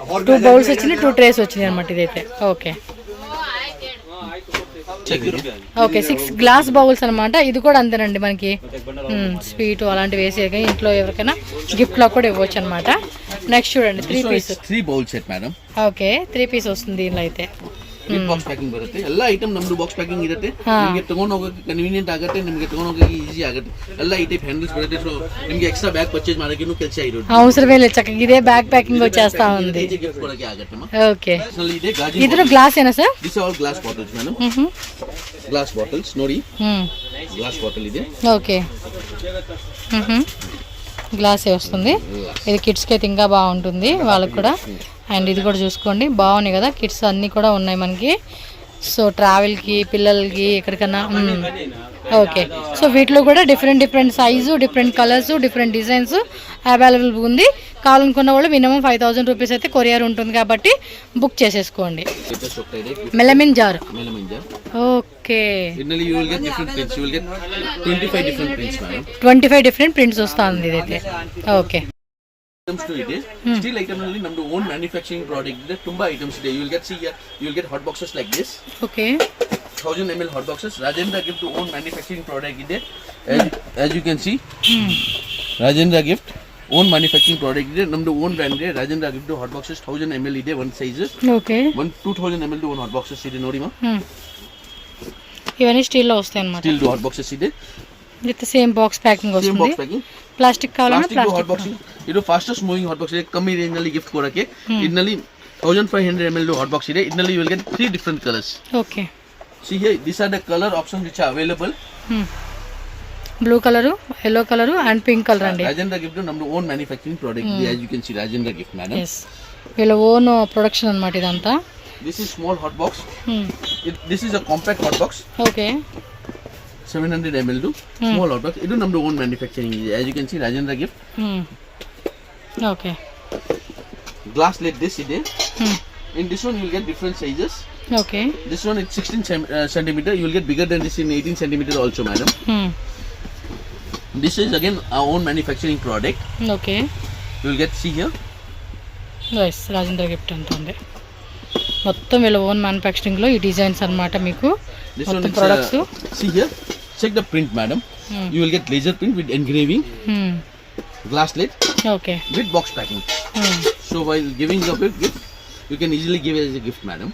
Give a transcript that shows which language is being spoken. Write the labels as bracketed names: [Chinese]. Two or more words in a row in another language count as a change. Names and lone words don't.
[Telugu] 2 బౌల్స్ వచ్చినాయి 2 ట్రేస్ వచ్చినాయి అన్నమాట ఇదైతే ఓకే ఓకే 6 [English] glass bowls [Telugu] అన్నమాట ఇది కూడా అంతేనండి మనకి స్వీట్ అలాంటివి వేసేగా ఇంట్లో ఎవరికైనా గిఫ్ట్ లో కూడా ఇవ్వచ్చు అన్నమాట నెక్స్ట్ చూడండి 3 పీస్ [English] 3 bowl set madam [Telugu] ఓకే 3 పీస్ వస్తుంది దీనిలో అయితే [English] with box packing [Kannada] ಬರುತ್ತೆ ಎಲ್ಲ ಐಟಮ್ ನಮ್ದು [English] box packing [Kannada] ಇರುತ್ತೆ ನಿಮಗೆ ತಗೊಂಡು ಹೋಗೋಕೆ ಕನ್ವೀನಿಯಂಟ್ ಆಗುತ್ತೆ ನಿಮಗೆ ತಗೊಂಡು ಹೋಗೋಕೆ ಈಜಿ ಆಗುತ್ತೆ ಎಲ್ಲ ಈ [English] type handles [Kannada] ಬರುತ್ತೆ ಸೊ ನಿಮಗೆ [English] extra bag purchase [Kannada] ಮಾಡೋಕೆ ಕೆಲಸ ಇರುತ್ತೆ [Telugu] అవసరమే లేదు చక్కగా ఇదే [English] bag packing [Telugu] వచ్చేస్తా ఉంది [Kannada] ಗಿಫ್ಟ್ ಕೊಡೋಕೆ ಆಗುತ್ತೆ [Telugu] ఓకే [Kannada] ಇದೆ ಗಾಜು [Telugu] ಇದು గ్లాస్ ఏనా సార్ [English] this all glass bottles madam glass bottles ನೋಡಿ glass bottle ಇದೆ [Telugu] ఓకే గ్లాసే వస్తుంది ఇది కిడ్స్కి అయితే ఇంకా బాగుంటుంది వాళ్ళకి కూడా అండ్ ఇది కూడా చూసుకోండి బాగున్నాయి కదా కిడ్స్ అన్నీ కూడా ఉన్నాయి మనకి సో ట్రావెల్కి పిల్లలకి ఎక్కడికన్నా ఓకే సో వీటిలో కూడా [English] different size different colours different designs available [Telugu] ఉంది కావాలనుకున్న వాళ్ళు [English] minimum 5,000 rupees [Telugu] అయితే కొరియర్ ఉంటుంది కాబట్టి బుక్ చేసేసుకోండి [English] melamine jar okay ಇದರಲ್ಲಿ you will get different prints you will get 25 different prints madam [Telugu] 25 [English] different prints [Telugu] వస్తుంది ఇదైతే ఓకే [English] ಐಟಮ್ಸ್ ಇದೆ steel item ನಲ್ಲಿ ನಮ್ದು own manufacturing product ಇದೆ ತುಂಬಾ ಐಟಮ್ಸ್ ಇದೆ you will get see you will get hot boxes like this [Kannada] ಓಕೆ [English] 1000 ml hot boxes Rajendra Gift own manufacturing product ಇದೆ as you can see Rajendra Gift own manufacturing product ಇದೆ ನಮ್ದು own brand ಇದೆ Rajendra Gift hot boxes 1000 ml ಇದೆ one size [Kannada] ಓಕೆ [English] 2000 ml own hot boxes [Kannada] ಇದೆ ನೋಡಿ ಮಾ [Telugu] ఇవన్నీ స్టీల్ లో వస్తాయి అన్నమాట [English] స్టీల్ hot boxes ಇದೆ with same box packing [Telugu] వస్తుంది ప్లాస్టిక్ కావాలన్నా [English] plastic hot box [Kannada] ಇದು [English] fastest moving hot box [Kannada] ಇದೆ ಕಮ್ಮಿ ರೇಂಜ್ ನಲ್ಲಿ ಗಿಫ್ಟ್ ಕೊಡಕ್ಕೆ ಇದರಲ್ಲಿ 1500 [English] ml hot box [Kannada] ಇದೆ ಇದರಲ್ಲಿ [English] you will get 3 different colors [Telugu] ఓకే [English] see here these are the color options which are available blue colour yellow colour and pink colour అండి Rajendra Gift నమ్దు own manufacturing product ఇది as you can see Rajendra Gift madam [Telugu] yes వీళ్ళ [English] own production [Telugu] అన్నమాట ఇదంతా [English] this is small hot box this is a compact hot box okay 700 ml small hot box [Kannada] ಇದು ನಮ್ದು [English] own manufacturing ಇದೆ as you can see Rajendra Gift okay glass lid this ಇದೆ in this one you will get different sizes okay this one is 16 centimeter you will get bigger than this in 18 centimeter also madam this is again our own manufacturing product okay you will get see here [Telugu] nice Rajendra Gift అంటుంది మొత్తం వీళ్ళ [English] own manufacturing [Telugu] లో ఈ డిజైన్స్ అన్నమాట మీకు మొత్తం ప్రొడక్ట్స్ [English] see here check the print madam you will get laser print with engraving glass lid okay with box packing so while giving a gift you can easily give as a gift madam